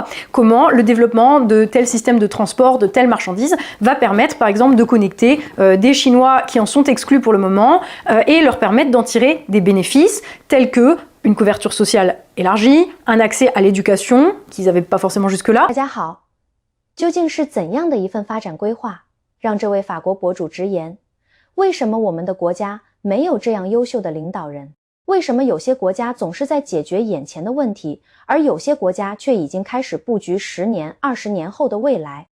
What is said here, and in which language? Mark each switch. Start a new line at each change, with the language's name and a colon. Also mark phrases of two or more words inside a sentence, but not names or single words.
French: Comment le développement de tel système de transport, de telle marchandise va permettre par exemple de connecter des Chinois qui en sont exclus pour le moment et leur permettre d'en tirer des bénéfices tels que une couverture sociale élargie, un accès à l'éducation qu'ils n'avaient pas forcément jusque-là.
Chinese: 大家好，究竟是怎样的一份发展规划，让这位法国博主直言？为什么我们的国家没有这样优秀的领导人？为什么有些国家总是在解决眼前的问题，而有些国家却已经开始布局10年、20年后的未来？